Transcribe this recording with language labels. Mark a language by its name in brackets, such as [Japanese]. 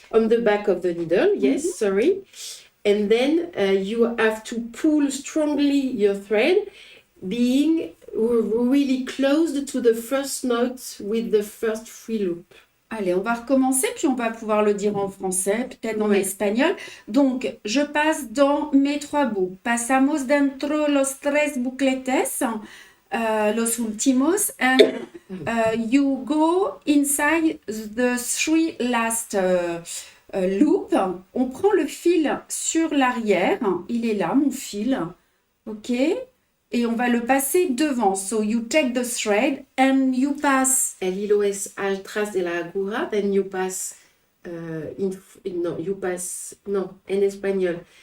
[English] on the back of the needle, yes, sorry. And then you have to pull strongly your thread, being really close to the first knot with the first 3 loop. [French] Allez, on va recommencer, puis on va pouvoir le dire en français, peut-être en Ouais. espagnol. Donc, je passe dans mes 3 boucles. [Spanish] Pasamos dentro los 3 bucletes, los últimos, [English] and you go inside the 3 last loop. [French] On prend le fil sur l'arrière. Il est là, mon fil. OK? Et on va le passer devant. [English] So, you take the thread and you pass... [Spanish] El hilo es atrás de la aguja, [English] then you pass no, you pass, no, [Spanish] en español.